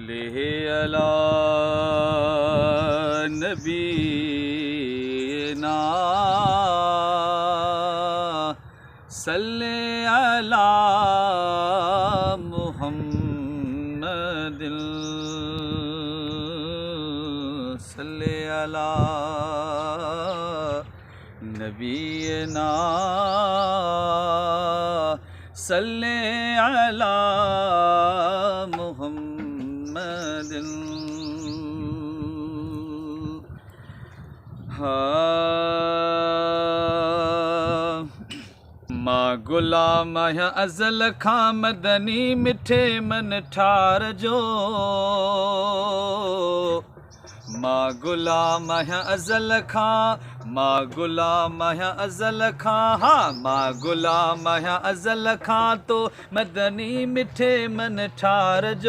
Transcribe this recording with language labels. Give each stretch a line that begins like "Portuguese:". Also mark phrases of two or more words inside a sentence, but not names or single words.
Arabic: صلى على نبينا صلى على محمد صلى على نبينا صلى على محمد.
Sindhi: मां गुलाम आहियां अज़ल खां मदनी मिठे मन ठार जो। मां गुलाम आहियां अज़ल खां, मां गुलाम आहियां अज़ल खां, हाँ मां गुलाम आहियां अज़ल खां तो मदनी मिठे मन ठार जो।